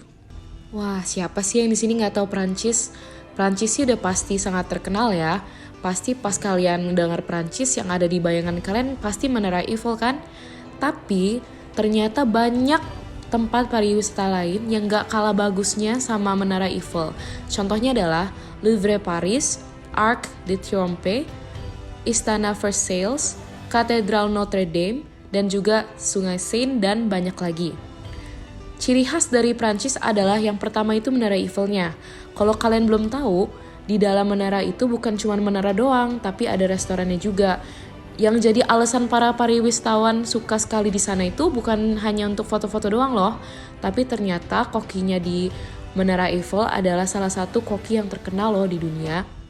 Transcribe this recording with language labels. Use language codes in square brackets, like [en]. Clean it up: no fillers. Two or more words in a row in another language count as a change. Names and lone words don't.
[id] Wah, siapa sih yang di sini nggak tahu Prancis? Prancis sih udah pasti sangat terkenal ya. Pasti pas kalian mendengar Prancis yang ada di bayangan kalian pasti Menara Eiffel kan? Tapi ternyata banyak tempat pariwisata lain yang gak kalah bagusnya sama Menara Eiffel. Contohnya adalah Louvre Paris, Arc de Triomphe, Istana Versailles, Katedral Notre Dame, dan juga Sungai Seine dan banyak lagi. Ciri khas dari Prancis adalah yang pertama itu Menara Eiffelnya. Kalau kalian belum tahu, di dalam menara itu bukan cuma menara doang, tapi ada restorannya juga. Yang jadi alasan para pariwisatawan suka sekali di sana itu bukan hanya untuk foto-foto doang loh, tapi ternyata kokinya di Menara Eiffel adalah salah satu koki yang terkenal loh di dunia.